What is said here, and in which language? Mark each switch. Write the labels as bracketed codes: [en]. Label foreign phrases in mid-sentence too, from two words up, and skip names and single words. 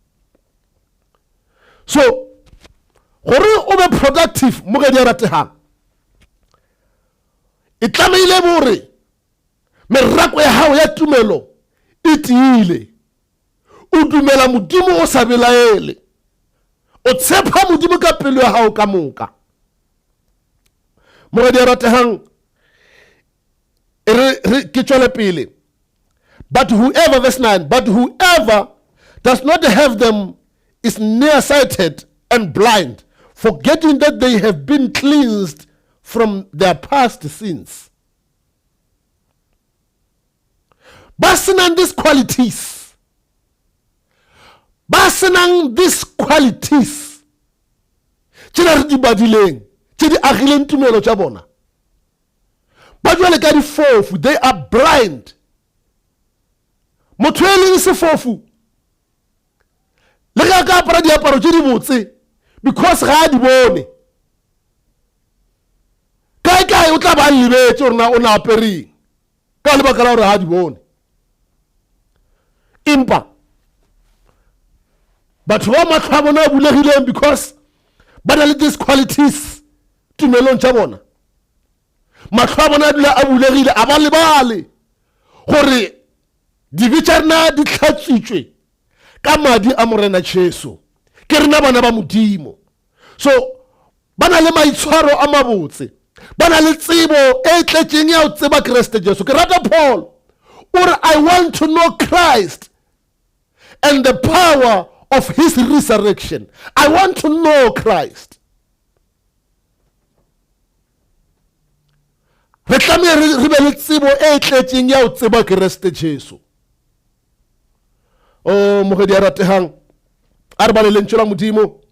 [nso] So gore o be productive mo ge di a rategang e tlameile bore merako ya hao ya tumelo e tiile. O dumela modimo o sa belaele, o tshepa modimo ka pelo ya hao ka moka. Mo ge di a rategang ke tšwele pele. [en] But whoever, verse 9, but whoever does not have them is nearsighted and blind, forgetting that they have been cleansed from their past sins. [nso] Ba senang [en] these qualities, [nso] tše re di badileng, tše di agileng tumelo tša bona, ba jwale ka difofu, [en] they are blind. [nso] Motho e leng sefofu le ga ka apara diaparo tše di botse because ga a di bone, kae o tla ba lebetse gore o na apereng ka lebaka la gore ga a di bone. Empa batho ba matlho a bona a bulegileng because ba na le [en] these qualities [nso] tumelong tša bona, matlho a bona a dula a bulegile, a ba lebale gore dibitšarena di hlatswitšwe ka madi a morena Jesu ke rena bana ba modimo. So ba na le maitshwaro a mabotse, ba na le tsebo e tletšeng ya o tseba Kriste Jesu. Ke rata [en] Paul or I want to know Christ and the power of his resurrection. I want to know Christ. [nso] Re tlameha re be le tsebo e tletšeng ya o tseba Kriste Jesu. Oh mo ge di a rategang a re balele lentšu la modimo.